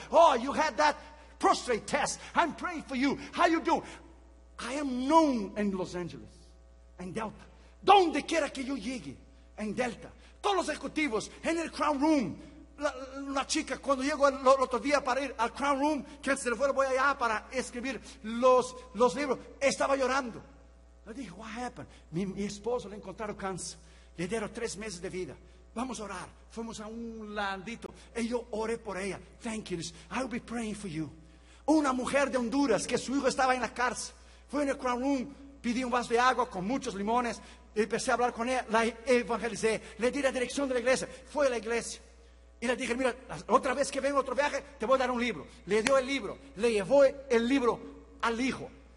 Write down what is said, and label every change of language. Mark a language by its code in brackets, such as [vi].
[en] Oh, you had that prostate test. I'm praying for you. How you doing? I am known in Los Angeles, in Delta. [es] Donde quiera que yo llegue, en Delta, todos los ejecutivos, en el Crown Room, una chica, cuando llego el otro día para ir al Crown Room, que se le fuera, voy allá para escribir los libros, estaba llorando. Le dije, [en] what happened? [es] Mi esposo le encontraron cáncer, le dieron 3 meses de vida. Vamos a orar. Fuimos a un ladito y yo oré por ella. [en] Thank you, I will be praying for you. [es] Una mujer de Honduras que su hijo estaba en la cárcel, fue en el Crown Room, pidió un vaso de agua con muchos limones. Empecé a hablar con ella, la evangelicé, le di la dirección de la iglesia, fue a la iglesia y le dije, mira, otra vez que vengo, otro viaje, te voy a dar un libro. Le dio el libro, le llevó el libro al hijo.